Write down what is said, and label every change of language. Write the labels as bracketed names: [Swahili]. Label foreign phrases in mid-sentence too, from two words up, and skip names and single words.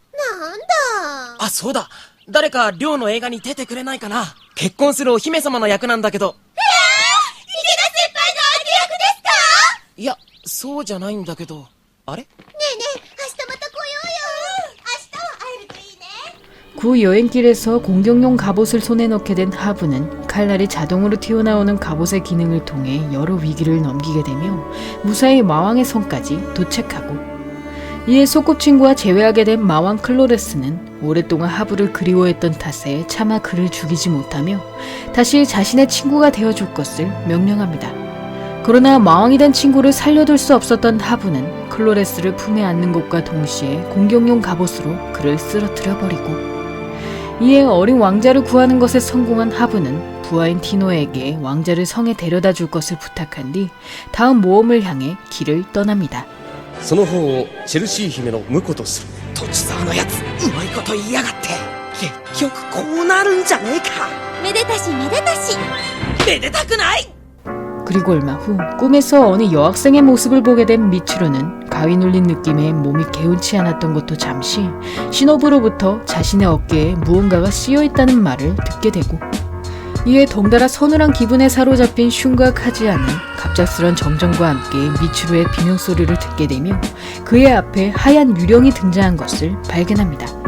[Japanese] なんだ。あ、そうだ。誰か寮の映画に出てくれないかな。結婚するお姫様の役なんだけど。池田先輩の相手役ですか？いや、そうじゃないんだけど。あれ？ねえねえ、明日また来ようよ。明日は会えるといいね。 [Korean] 구 여행길에서 공격용 갑옷을 손에 넣게 된 하부는 칼날이 자동으로 튀어나오는 갑옷의 기능을 통해 여러 위기를 넘기게 되며 무사히 마왕의 성까지 도착하고, 이에 소꿉친구와 재회하게 된 마왕 클로레스는 오랫동안 하부를 그리워했던 탓에 차마 그를 죽이지 못하며 다시 자신의 친구가 되어줄 것을 명령합니다. 그러나 마왕이 된 친구를 살려둘 수 없었던 하부는 클로레스를 품에 안는 것과 동시에 공격용 갑옷으로 그를 쓰러뜨려버리고, 이에 어린 왕자를 구하는 것에 성공한 하부는 부하인 티노에게 왕자를 성에 데려다 줄 것을 부탁한 뒤 다음 모험을 향해 길을 떠납니다. [Japanese] その方をチェルシー姫の婿とする。土地沢のやつ、うまいこと言いやがって。結局こうなるんじゃねえか。めでたしめでたし。めでたくない。 [Korean] 그리고 얼마 후 꿈에서 어느 여학생의 모습을 보게 된 미츠루는 가위 눌린 느낌에 몸이 개운치 않았던 것도 잠시 시노부로부터 자신의 어깨에 무언가가 씌어있다는 말을 듣게 되고, 이에 덩달아 서늘한 기분에 사로잡힌 슌과 카즈야는 갑작스런 정전과 함께 미츠루의 비명소리를 듣게 되며 그의 앞에 하얀 유령이 등장한 것을 발견합니다.